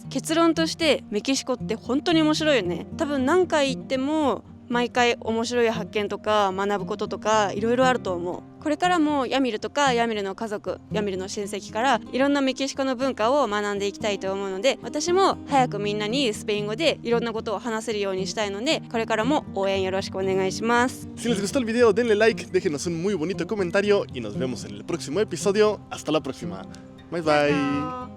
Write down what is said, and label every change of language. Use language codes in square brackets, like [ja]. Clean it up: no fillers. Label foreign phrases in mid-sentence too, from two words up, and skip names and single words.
[ja] 結論としてメキシコって本当に面白いよね。多分何回行っても毎回面白い発見とか学ぶこととかいろいろあると思う。これからもヤミルとかヤミルの家族、ヤミルの親戚からいろんなメキシコの文化を学んでいきたいと思うので、私も早くみんなにスペイン語でいろんなことを話せるようにしたいので、これからも応援よろしくお願いします。 [es] Si les gustó el video, denle like, déjenos un muy bonito comentario y nos vemos en el próximo episodio. Hasta la próxima. [en] Bye bye.